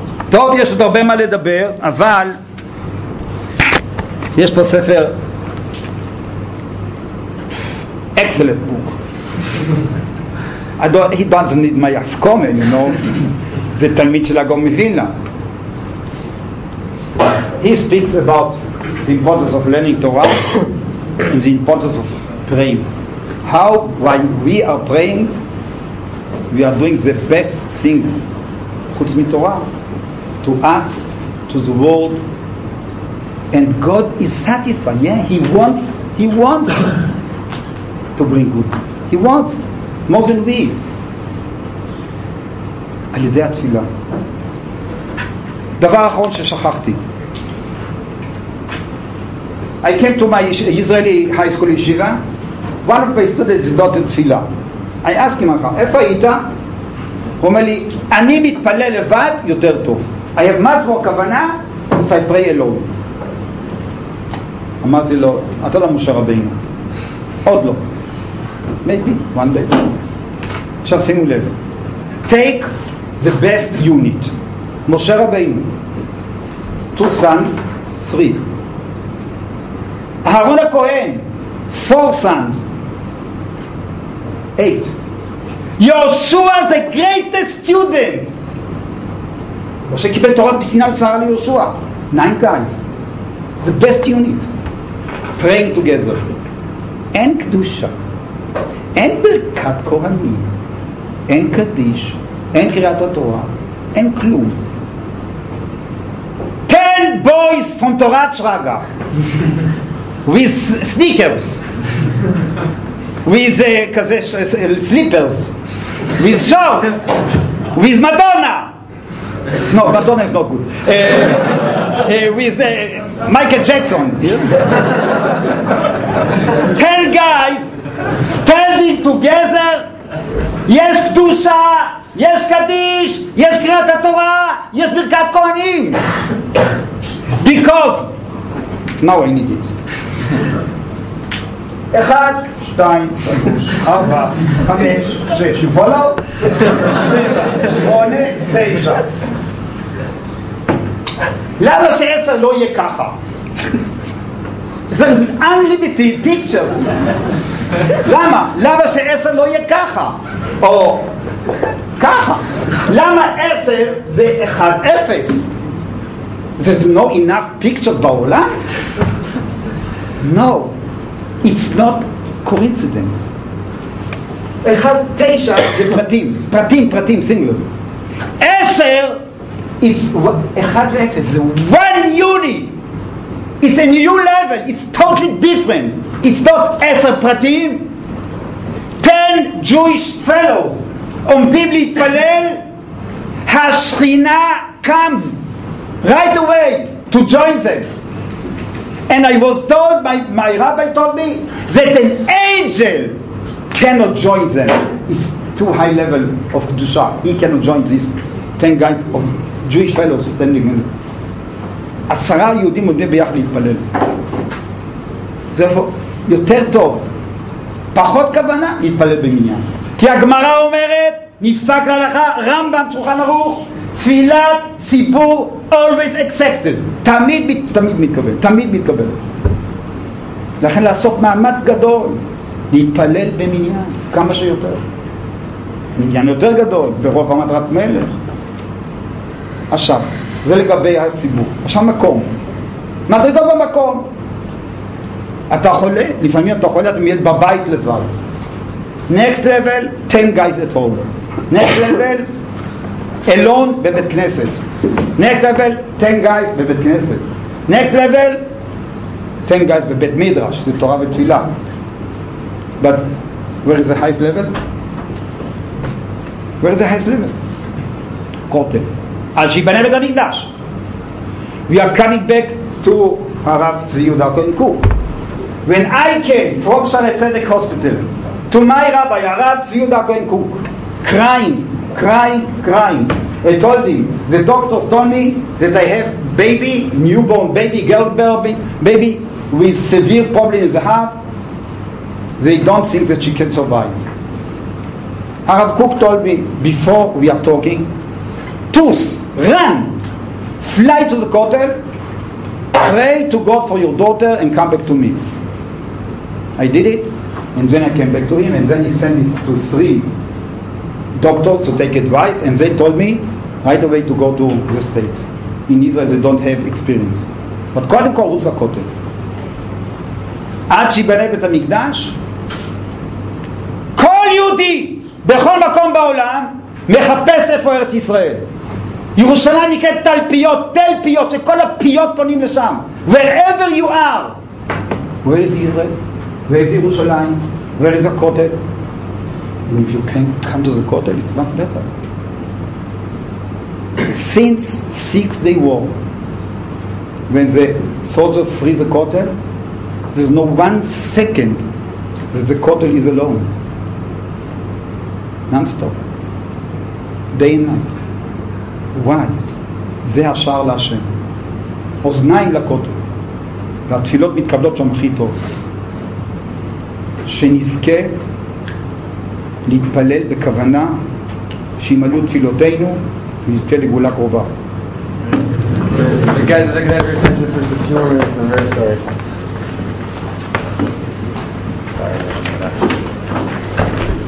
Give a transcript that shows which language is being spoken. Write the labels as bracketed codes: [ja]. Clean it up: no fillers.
[he] טוב, יש עוד הרבה מה לדבר, אבל יש פה ספר [en] excellent book. He doesn't need my ascomen, you know. [he] זה תלמיד של הגאון מווילנה. [en] He speaks about the importance of learning Torah and the importance of praying. How, while we are praying, we are doing the best thing, [he] חוץ מתורה, [en] to us, to the world, and God is satisfied. Yeah, He wants to bring goodness. He wants more than we. [he] על ידי התפילה. דבר אחרון ששכחתי. [en] I came to my Israeli high school yeshiva. One of my students is not in תפילה. I asked him, [he] איפה היית? הוא אומר לי, אני מתפלל לבד יותר טוב. [en] I have much more כוונה if I pray alone. [he] אמרתי לו, אתה לא משה רבינו. עוד לא. [en] Maybe one day. [he] עכשיו שימו לב. [en] Take the best unit. משה רבינו. 2 sons, 3. אהרון הכהן. 4 sons, 8. Yoshua, the greatest student. [he] משה קיבל תורה בסיני ושרה ליהושע. [en] 9 guys. The best unit. Praying together. [he] אין קדושה. אין ברכת כהנים, אין קדיש, אין קריאת התורה, אין כלום. [en] 10 boys from תורת שרגא with sneakers, with כזה slippers, with shorts, with Madonna. No, Madonna is not good. With Michael Jackson. 10 guys standing together. [he] יש קדושה, יש קדיש, יש קריאת התורה, יש ברכת כהנים. [en] Because now I need it. 1, 2, 3, 4, 5, 6. You follow? 8, 9. [he] למה ש10 לא יהיה ככה? [en] זה unlimited pictures. [he] למה? למה ש10 לא יהיה ככה? או ככה? למה 10 זה 1-0? [en] There's no enough pictures בעולם? No, it's not coincidence. [he] 1-9 זה פרטים, singular. [en] 10, it's 1 ו-0, זה one unit. It's a new level, it's totally different. It's not 10 פרטים, 10 Jewish fellows [he] עומדים להתפלל, [en] השכינה comes right away to join them. And I was told, my rabbi told me, that an angel cannot join them. It's too high level of Kedusha. He cannot join these 10 guys of Jewish fellows standing in. [he] 10 יהודים עומדים ביחד להתפלל. זה יותר טוב, פחות כוונה להתפלל במניין. כי הגמרא אומרת, נפסק להלכה, רמב"ם שולחן ערוך, תפילת ציבור [en] always accepted. [he] תמיד מתקבל. לכן לעשות מאמץ גדול, להתפלל במניין, כמה שיותר. מניין יותר גדול, ברוב המטרת מלך. עכשיו, זה לגבי הציבור. עכשיו מקום. מדרגות במקום. אתה חולה, לפעמים אתה חולה, אתה מיד בבית לבד. [en] Next level, 10 guys at home. Next level, alone בבית כנסת. Next level, 10 guys בבית כנסת. Next level, 10 guys בבית מדרש, [he] זה תורה ותפילה. [en] But where is the highest level? Where is the highest level? כותל. [he] על שיבנה בית המקדש. [en] We are coming back to הרב צבי יהודה כהן קוק. When I came from Shaare Zedek Hospital to my rabbi, הרב צבי יהודה כהן קוק, crying. I told him, the doctors told me that I have baby, newborn baby, girl baby with severe problem in the heart. They don't think that she can survive. Harav Kook told me, before we are talking, run, fly to the Kotel, pray to God for your daughter and come back to me. I did it, and then I came back to him, and then he sent me to 3 doctors to take advice, and they told me right away to go to the States. In Israel they don't have experience. [he] But קודם כל רוץ לכותל. עד שיבנה בית המקדש, כל יהודי בכל מקום בעולם מחפש איפה ארץ ישראל. ירושלים נקראת תלפיות, שכל הפיות פונים לשם. [en] Wherever you are. Where is Israel? Where is ירושלים? Where is the Kotel? And if you can come to the Kotel, it's not better. Since 6-day war, when the soldiers free the Kotel, there's no 1 second that the Kotel is alone. Non-stop. Day and night. Why? [he] זה השער להשם. אוזניים לכותל. והתפילות מתקבלות שם הכי טוב. שנזכה להתפלל בכוונה שימלאו תפילותינו ונזכה לגאולה קרובה. [en] Guys, if I can have your attention for just a few more minutes, I'm very sorry.